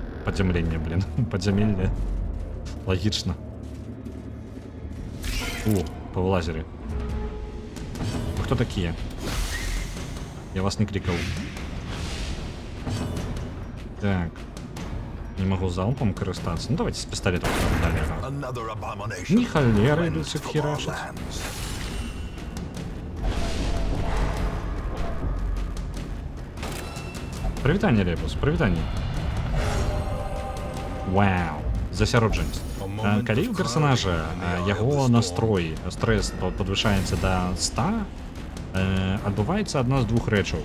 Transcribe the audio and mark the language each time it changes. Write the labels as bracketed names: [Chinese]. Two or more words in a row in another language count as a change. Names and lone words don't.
[Belarusian] Падзямленне, блин. Падзямелле. Лагічна. О, павылазілі. Вы хто такія? Я вас не клікаў. Так. Не могу залпом карыстацца. Ну давайте з пісталетом далі. [English] Another abomination. [Belarusian] Ні халеры [English] Cleansed [Belarusian] ідуць [English] from our [Belarusian] херашаць. [English] lands. [Belarusian] Прывітанне, Лепус, прывітанне. Вау, засяроджанасць. Калі ў персонажа яго настрой, стрэс падвышаецца да 100, адбываецца адна з двух рэчаў.